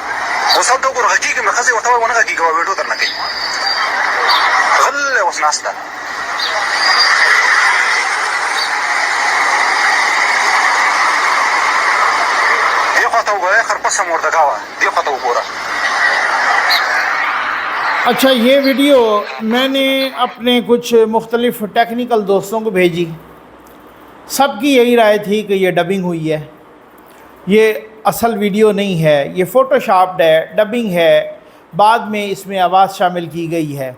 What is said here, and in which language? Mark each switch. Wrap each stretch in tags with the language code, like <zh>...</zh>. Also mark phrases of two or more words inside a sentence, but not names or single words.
<ps>اوس هلته وګوره غږېږي مې ښځې ورته وایي ونه غږېږه ویډیو در نه کوي، غلی اوس ناسته. دې خوا ته وګوره خرپسه مردګا وه، دې خوا ته وګوره.</ps> <ur>اچھا یہ ویڈیو میں نے اپنے کچھ مختلف ٹیکنیکل دوستوں کو بھیجی، سب کی یہی رائے تھی کہ یہ ڈبنگ ہوئی ہے، یہ اصل ویڈیو نہیں ہے، یہ فوٹو شاپڈ ہے، ڈبنگ ہے، بعد میں اس میں آواز شامل کی گئی ہے.</ur>